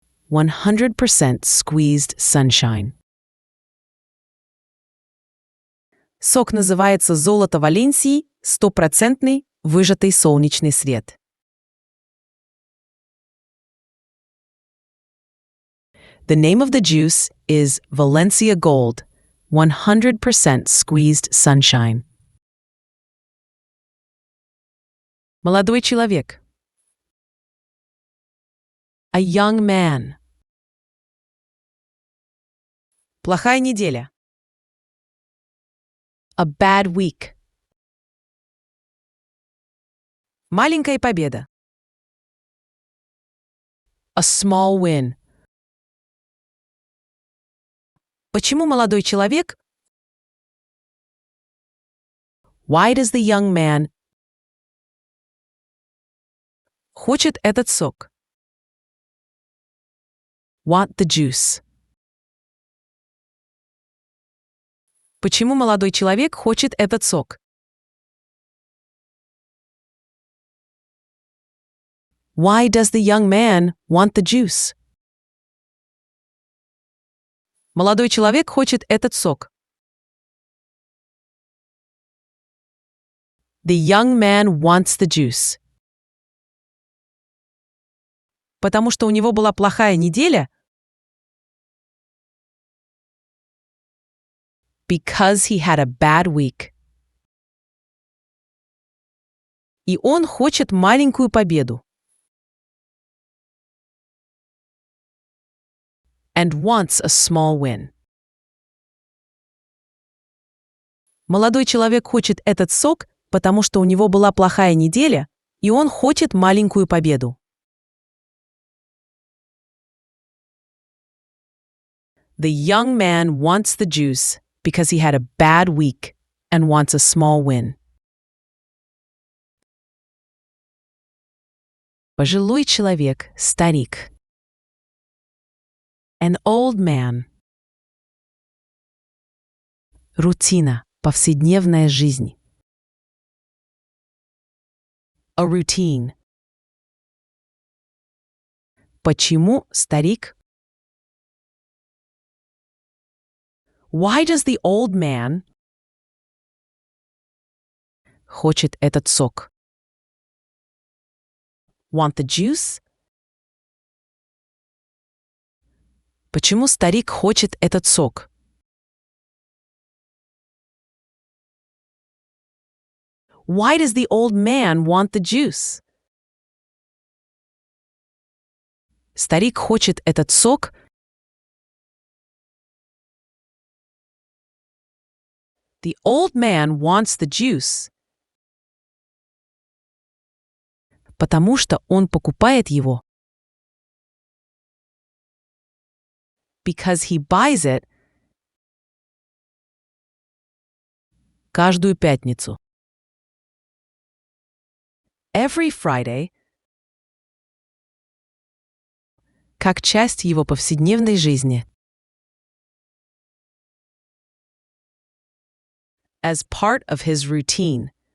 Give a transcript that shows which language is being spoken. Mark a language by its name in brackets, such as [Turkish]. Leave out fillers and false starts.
[English] 100% squeezed sunshine. [Russian] Сок называется «Золото Валенсии», стопроцентный выжатый солнечный свет. [English] The name of the juice is Valencia Gold, 100% squeezed sunshine. [Russian] Молодой человек. [English] A young man. [Russian] Плохая неделя. [English] A bad week. [Russian] Маленькая победа. [English] A small win. [Russian] Почему молодой человек? [English] Why does the young man [Russian] хочет этот сок? [English] Want the juice. [Russian] Почему молодой человек хочет этот сок? [English] Why does the young man want the juice? [Russian] Молодой человек хочет этот сок. [English] The young man wants the juice. [Russian] Потому что у него была плохая неделя? [English] Because he had a bad week. [Russian] И он хочет маленькую победу. [English] And wants a small win. [Russian] Молодой человек хочет этот сок, потому что у него была плохая неделя, и он хочет маленькую победу. [English] The young man wants the juice because he had a bad week and wants a small win. [Russian] Пожилой человек, старик. [English] An old man. [Russian] Рутина, повседневная жизнь. [English] A routine. [Russian] Почему старик? [English] Why does the old man [Russian] хочет этот сок? [English] Want the juice? [Russian] Почему старик хочет этот сок? [English] Why does the old man want the juice? [Russian] Старик хочет этот сок. [English] The old man wants the juice. [Russian] Потому что он покупает его. [English] Because he buys it [Russian] каждую пятницу. [English] Every Friday [Russian] как часть его повседневной жизни. [English] As part of his routine.